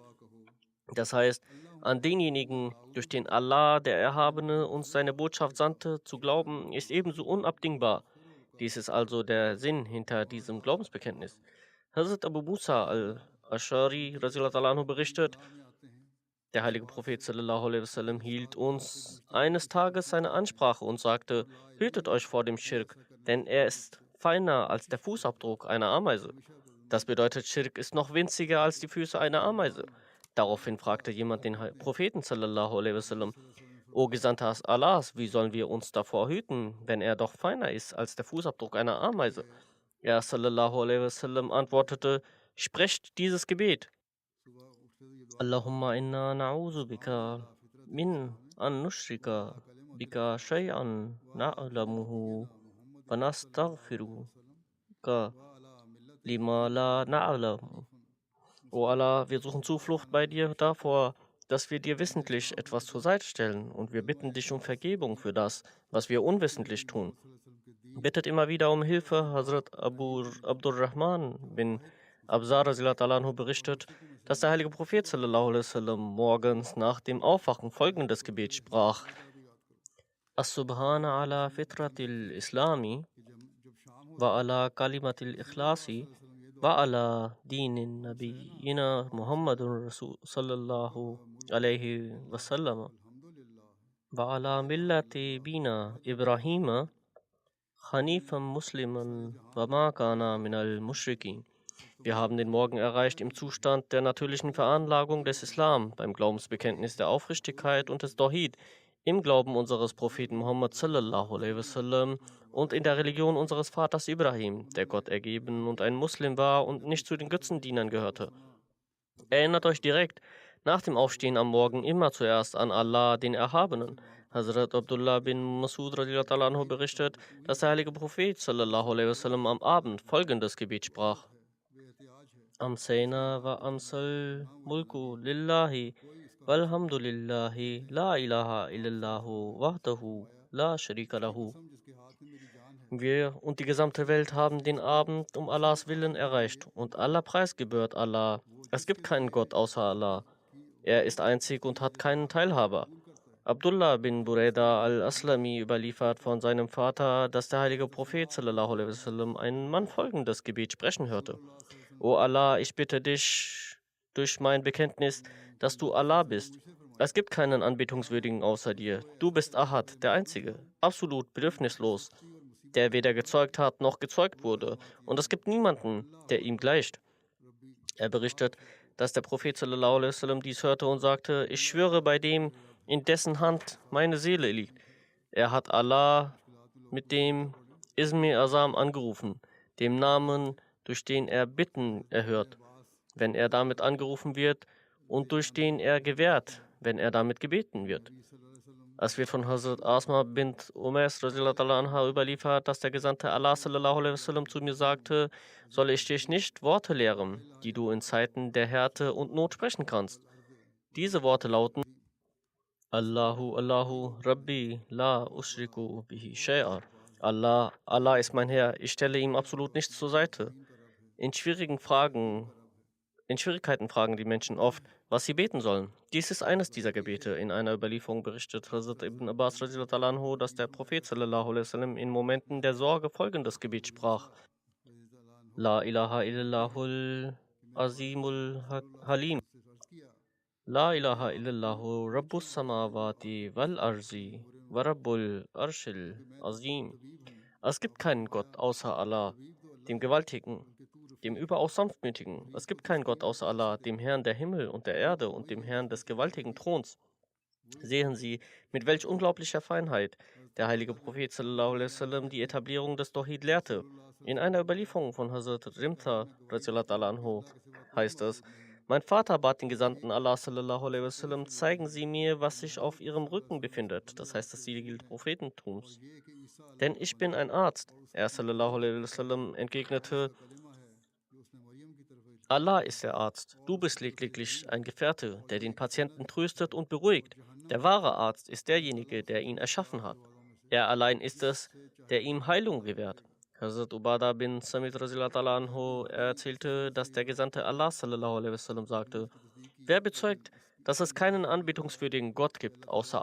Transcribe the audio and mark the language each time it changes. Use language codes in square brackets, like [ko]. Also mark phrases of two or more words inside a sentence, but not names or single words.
[de] Das heißt, an denjenigen, durch den Allah, der Erhabene, uns seine Botschaft sandte, zu glauben, ist ebenso unabdingbar. Dies ist also der Sinn hinter diesem Glaubensbekenntnis. Hazrat Abu Musa al-Ashari berichtet, der heilige Prophet [ar] صلى الله عليه وسلم [de] hielt uns eines Tages seine Ansprache und sagte, hütet euch vor dem Schirk, denn er ist feiner als der Fußabdruck einer Ameise. Das bedeutet, Schirk ist noch winziger als die Füße einer Ameise. Daraufhin fragte jemand den Propheten [ar] صلى الله عليه وسلم, [de] O Gesandter Allahs, wie sollen wir uns davor hüten, wenn er doch feiner ist als der Fußabdruck einer Ameise? Er [ar] صلى الله عليه وسلم [de] antwortete, sprecht dieses Gebet. [ar] اللهم إنا نعوذ بك من أن نشرك بك شيئا نعلمه ونستغفرك لما لا نعلم. [de] O Allah, wir suchen Zuflucht bei dir davor, dass wir dir wissentlich etwas zur Seite stellen, und wir bitten dich um Vergebung für das, was wir unwissentlich tun. Bittet immer wieder um Hilfe. Hazrat Abu Abdurrahman bin Absar [ar] رضي الله عنه [de] berichtet, dass der heilige Prophet [ar] صلى الله عليه وسلم [de] morgens nach dem Aufwachen folgendes Gebet sprach: [ar] سبحانا على فطرة الإسلام وعلى كلمة الإخلاص وعلى دين نبينا محمد رسول صلى الله عليه وسلم وعلى ملة بنا إبراهيم حنيفا مسلما وما كان من المشركين. [de] Wir haben den Morgen erreicht im Zustand der natürlichen Veranlagung des Islam, beim Glaubensbekenntnis der Aufrichtigkeit und des Tawhid, im Glauben unseres Propheten Muhammad sallallahu alaihi wasallam und in der Religion unseres Vaters Ibrahim, der Gott ergeben und ein Muslim war und nicht zu den Götzendienern gehörte. Erinnert euch direkt nach dem Aufstehen am Morgen immer zuerst an Allah, den Erhabenen. Hazrat Abdullah bin Masud [ar] رضي الله عنه [de] berichtet, dass der heilige Prophet [ar] صلى الله عليه وسلم [de] am Abend folgendes Gebet sprach: [ar] أمسينا وأمسى الملك لله والحمد لله لا إله إلا الله وحده لا شريك له. [de] Wir und die gesamte Welt haben den Abend um Allahs Willen erreicht, und aller Preis gebührt Allah. Es gibt keinen Gott außer Allah. Er ist einzig und hat keinen Teilhaber. Abdullah bin Burayda al-Aslami überliefert von seinem Vater, dass der heilige Prophet [ar] صلى الله عليه وسلم [de] einen Mann folgendes Gebet sprechen hörte: O Allah, ich bitte dich durch mein Bekenntnis, dass du Allah bist. Es gibt keinen Anbetungswürdigen außer dir. Du bist Ahad, der Einzige, absolut bedürfnislos, der weder gezeugt hat noch gezeugt wurde, und es gibt niemanden, der ihm gleicht. Er berichtet, dass der Prophet [ar] صلى الله عليه وسلم [de] dies hörte und sagte: Ich schwöre bei dem, in dessen Hand meine Seele liegt. Er hat Allah mit dem [ar] اسم أعظم [de] angerufen, dem Namen, durch den er Bitten erhört, wenn er damit angerufen wird, und durch den er gewährt, wenn er damit gebeten wird. Es wird von Hazrat Asma bint Umais [ar] رضي الله عنها [de] überliefert, dass der Gesandte Allah [ar] صلى الله عليه وسلم [de] zu mir sagte: Soll ich dich nicht Worte lehren, die du in Zeiten der Härte und Not sprechen kannst? Diese Worte lauten: [ar] الله الله ربي لا أشرك به شيئا. [de] Allah, Allah ist mein Herr, ich stelle ihm absolut nichts zur Seite. In Schwierigkeiten fragen die Menschen oft, was sie beten sollen. Dies ist eines dieser Gebete. In einer Überlieferung berichtet Hazrat Ibn Abbas [ar] رضي الله عنه, [de] dass der Prophet [ar] صلى الله عليه وسلم [de] in Momenten der Sorge folgendes Gebet sprach: [ar] لا إله إلا الله العظيم الحليم. لا إله إلا الله رب السماوات والأرض ورب العرش العظيم. [de] Es gibt keinen Gott außer Allah, dem Gewaltigen, dem überaus Sanftmütigen. Es gibt keinen Gott außer Allah, dem Herrn der Himmel und der Erde und dem Herrn des gewaltigen Throns. Sehen Sie, mit welch unglaublicher Feinheit der heilige Prophet [ar] صلى الله عليه وسلم [de] die Etablierung des Tawhid lehrte. In einer Überlieferung von Hazrat Rimta [ar] رضي الله عنه [de] heißt es: Mein Vater bat den Gesandten Allah [ar] صلى الله عليه وسلم: [de] Zeigen Sie mir, was sich auf Ihrem Rücken befindet. Das heißt das Siegel des Prophetentums. Denn ich bin ein Arzt. Er [ar] صلى الله عليه وسلم [de] entgegnete: Allah ist der Arzt. Du bist lediglich ein Gefährte, der den Patienten tröstet und beruhigt. Der wahre Arzt ist derjenige, der ihn erschaffen hat. Er allein ist es, der ihm Heilung gewährt. Hazrat Ubadah bin Samit [ar] رضي الله عنه [de] erzählte, dass der Gesandte Allah [ar] صلى الله عليه وسلم [de] sagte: Wer bezeugt, dass es keinen anbetungswürdigen Gott gibt außer